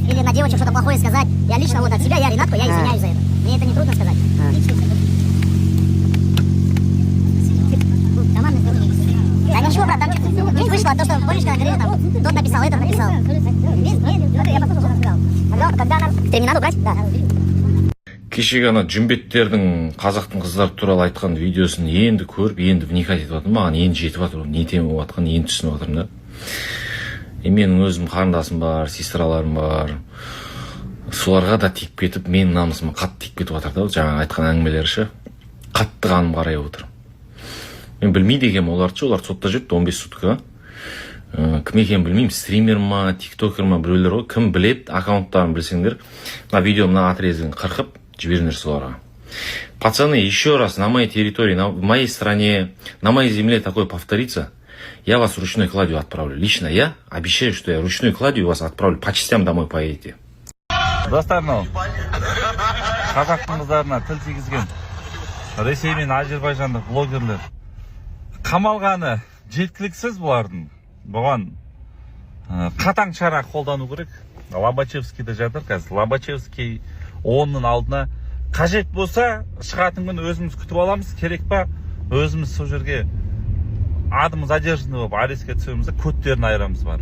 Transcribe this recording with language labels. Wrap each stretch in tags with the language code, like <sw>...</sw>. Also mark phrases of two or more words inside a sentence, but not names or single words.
<ru>на девочек что-то плохое сказать. Я лично вот от себя, я Ренатку, я извиняюсь за это. Мне это не трудно сказать. Да ничего, брат, там не вышло, то, что, помнишь, когда говорили, там, тот написал, этот написал. Я послушал, что он сказал. Когда нам терминал убрать, да.</ru> <kk>Кешегі ана жүмбеттердің қазақтың қыздары туралы айтқан видеосын енді көріп, енді вникать етіп жатырмын. Маған енді жетіп жатыр, не тема болып жатқанын енді түсініп жатырмын да. Менің өзім қарындасым бар, сестраларым бар. Соларға да тиіп кетіп, менің намысыма қатты тиіп кетіп жатыр да, жаңа айтқан әңгімелері ше. Қатты қаным қарай отыр. Мен білмейді екенмін оларды, олар сотта жүрді 15 сутка. Кім екенін білмеймін, стример ма, тиктокер ма, біреулер ғой. Кім білет, аккаунттарын білсеңдер, мына видео мына отрезгін қырқып жіберіңдер соларға.</kk> <ru>Пацаны, еще раз на моей территории, в моей стране, на моей земле такое повторится, я вас ручной кладью отправлю. Лично я обещаю, что я ручной кладью вас отправлю. По частям домой поедете.</ru> <kk>Достарым, қазақтың қыздарына тіл тигізген Ресей мен Азербайжандық блогерлер қамалғаны жеткіліксіз бұлардың. Бұған қатаң шара қолдану керек. Лобачевскийде жатыр қазір. Лобачевский оның алдына қажет болса шығатын күн өзіміз күтіп аламыз, керек па өзіміз сол жерге адымыз задержанный болып арестке түсеміз, көттерін айырамыз бар.</kk>